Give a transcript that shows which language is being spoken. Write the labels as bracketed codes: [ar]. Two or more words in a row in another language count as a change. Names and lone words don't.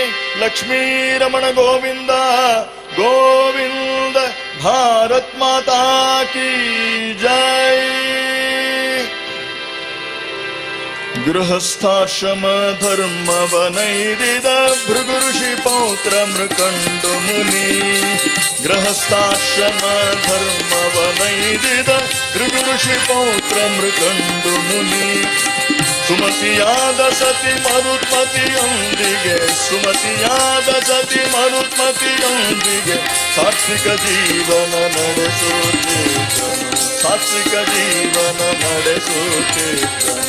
[kn] ಲಕ್ಷ್ಮೀ ರಮಣ ಗೋವಿಂದ ಗೋವಿಂದ. [hi] भारत माता की जय. [kn] ಗೃಹಸ್ಥಾಶ್ರಮ ಧರ್ಮವನೈದಿದ ಭೃಗು ಋಷಿ ಪೌತ್ರ ಮೃಕಂಡು ಮುನಿ. ಗೃಹಸ್ಥಾಶ್ರಮ ಧರ್ಮವನೈದಿದ ಭೃಗು ಋಷಿ ಪೌತ್ರ ಮೃಕಂಡು ಮುನಿ. ಸುಮತಿಯಾದ ಸತಿ ಮರುತ್ಮತಿಯೊಂದಿಗೆ, ಸುಮತಿಯಾದ ಸತಿ ಮರುತ್ಮತಿಯೊಂದಿಗೆ ಸಾತ್ವಿಕ ಜೀವನ ನಡೆಸುತ್ತಿದ್ದನು, ಸಾತ್ವಿಕ ಜೀವನ ನಡೆಸುತ್ತಿದ್ದನು.